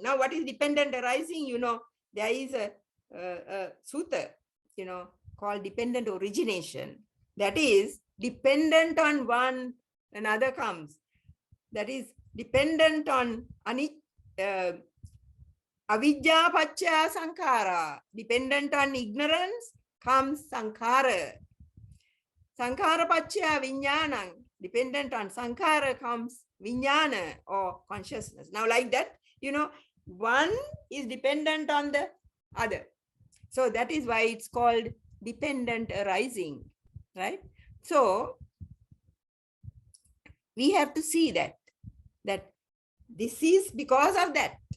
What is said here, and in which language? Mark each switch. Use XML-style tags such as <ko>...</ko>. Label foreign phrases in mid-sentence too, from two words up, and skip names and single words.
<en>Now, what is dependent arising? There is a sutta, called dependent origination. That is dependent on one, another comes. That is dependent on</en> <pi>avidya paccha sankhara.</pi> <en>Dependent on ignorance comes sankhara.</en> <pi>Sankhara paccha vijnanam.</pi> <en>Dependent on sankhara comes vijnana or consciousness. Now, like that, one is dependent on the other. So that is why it's called dependent arising, right? So we have to see that this is because of that.</en>